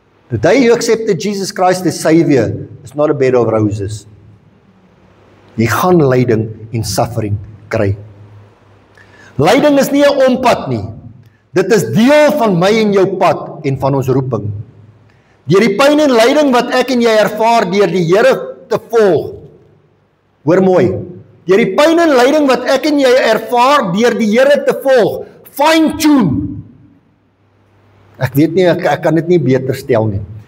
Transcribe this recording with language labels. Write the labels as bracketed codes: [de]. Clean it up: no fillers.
[en] The day you accepted Jesus Christ as Savior is not a bed of roses. [af] Jy gaan lyding en suffering kry. Lyding is nie 'n ompad nie. Dit is deel van my en jou pad en van ons roeping. Deur die pyn en lyding wat ek en jy ervaar deur die Here te volg. Hoor mooi. Deur die pyn en lyding wat ek en jy ervaar deur die Here te volg. [en] Fine tune. [af] Ek weet nie, ek kan dit nie beter stel nie.